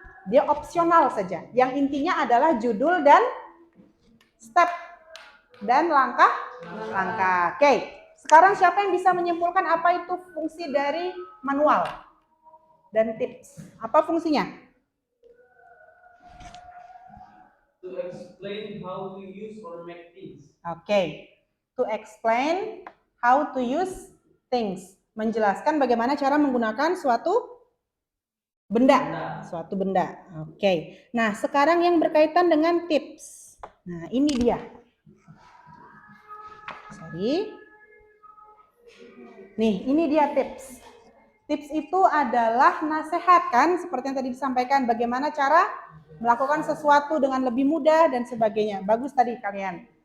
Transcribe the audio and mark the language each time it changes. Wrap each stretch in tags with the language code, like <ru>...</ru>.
<id>Dia opsional saja. Yang intinya adalah judul dan step dan langkah. Oke. Sekarang siapa yang bisa menyimpulkan apa itu fungsi dari manual dan tips? Apa fungsinya?</id> <en>To explain how to use or make things.</en> <id>Oke.</id> <en>To explain how to use things.</en> <id>Menjelaskan bagaimana cara menggunakan suatu benda. Suatu benda. Oke. Nah, sekarang yang berkaitan dengan tips. Nah, ini dia.</id> <en>Sorry.</en> <id>Nih, ini dia tips. Tips itu adalah nasihat kan, seperti yang tadi disampaikan, bagaimana cara melakukan sesuatu dengan lebih mudah dan sebagainya. Bagus tadi kalian.</id>